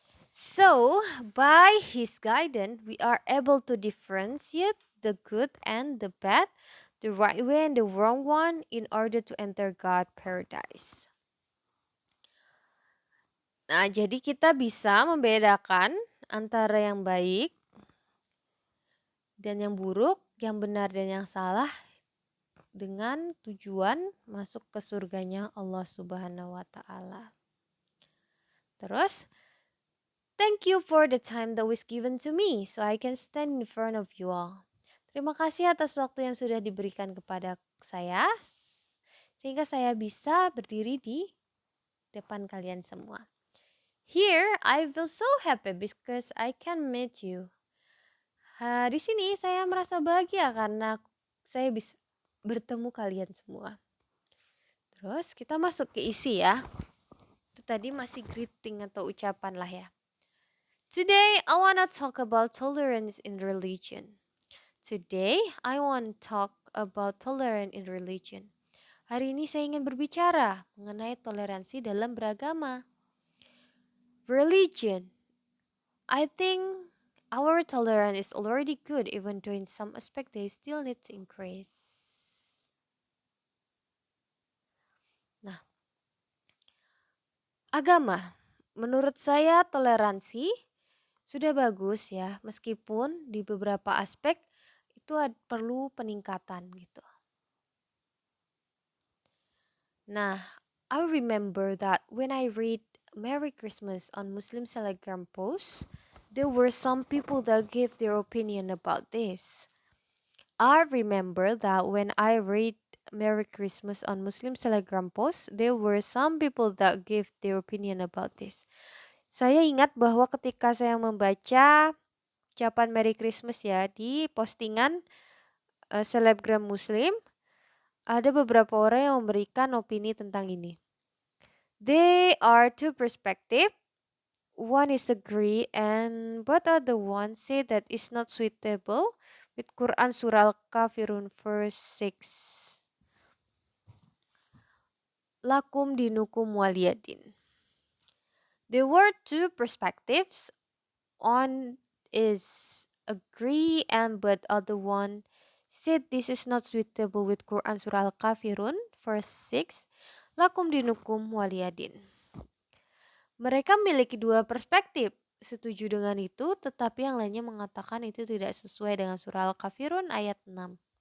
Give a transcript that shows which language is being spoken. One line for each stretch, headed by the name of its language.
English: So by his guidance, we are able to differentiate the good and the bad, the right way and the wrong one, in order to enter God's paradise.
Indonesian: Nah, jadi kita bisa membedakan antara yang baik dan yang buruk, yang benar dan yang salah, dengan tujuan masuk ke surganya Allah Subhanahu wa taala.
English: Terus, thank you for the time that was given to me so I can stand in front of you all.
Indonesian: Terima kasih atas waktu yang sudah diberikan kepada saya sehingga saya bisa berdiri di depan kalian semua.
English: Here, I feel so happy because I can meet you.
Indonesian: Di sini saya merasa bahagia karena saya bisa bertemu kalian semua. Terus kita masuk ke isi ya. Itu tadi masih greeting atau ucapan lah ya.
English: Today I wanna talk about tolerance in religion. Today I want to talk about tolerance in religion.
Indonesian: Hari ini saya ingin berbicara mengenai toleransi dalam beragama.
English: Religion. I think our tolerance is already good, even though in some aspect they still need to increase.
Indonesian: Nah, agama. Menurut saya toleransi sudah bagus ya, meskipun di beberapa aspek itu perlu peningkatan gitu.
English: Nah, I remember that when I read Merry Christmas on Muslim Telegram post, there were some people that gave their opinion about this. I remember that when I read Merry Christmas on Muslim Telegram post, there were some people that gave their opinion about this.
Indonesian: Saya ingat bahwa ketika saya membaca ucapan Merry Christmas ya di postingan selebgram Muslim, ada beberapa orang yang memberikan opini tentang ini.
English: They are two perspective. One is agree and but other one say that it's not suitable with Quran Surah Al-Kafirun verse 6.
Arabic: Lakum dinukum waliyadin.
English: There were two perspectives. One is agree and but other one said this is not suitable with Quran Surah Al-Kafirun verse 6.
Arabic: Lakum dinukum waliyadin.
Indonesian: Mereka memiliki dua perspektif. Setuju dengan itu, tetapi yang lainnya mengatakan itu tidak sesuai dengan surah Al-Kafirun ayat 6.